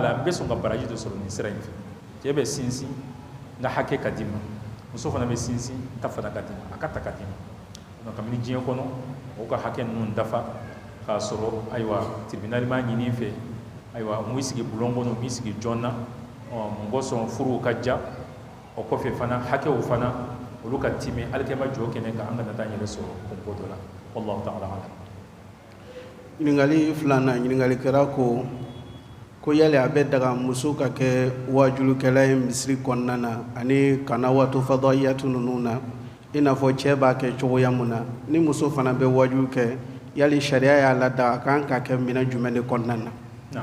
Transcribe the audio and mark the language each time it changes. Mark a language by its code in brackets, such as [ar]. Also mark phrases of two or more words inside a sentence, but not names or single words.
[bm] la n bɛ sɔn ka baraji dɔ sɔrɔ nin sira in fɛ cɛ bɛ sinsin n ka hakɛ ka di ma muso fana bɛ sinsin n ta fana ka di ma a ka ta ka di ma kabini diɲɛ kɔnɔ o ka hakɛ ninnu dafa k'a sɔrɔ ayiwa tribunal m'a ɲini fɛ ayiwa mun sigi bulon kɔnɔ mun sigi jɔn na mun kosɔn furuw ka ja o kɔfɛ fana hakɛw fana olu ka timi alikɛma jɔ kɛnɛ kan an kana taa yɛrɛ sɔrɔ kunko dɔ la [ar] والله تعالى أعلم [bm] ɲininkali filanan ɲininkali kɛra ko yali a bɛ daga muso ka kɛ wajulukɛla ye misiri kɔnɔna na ani kana wato fadɔyatu ninnu na i n'a fɔ cɛ b'a kɛ cogoya mun na ni muso fana bɛ wajulu kɛ yali sariya y'a lada a kan ka kɛ minɛn jumɛn de kɔnɔna na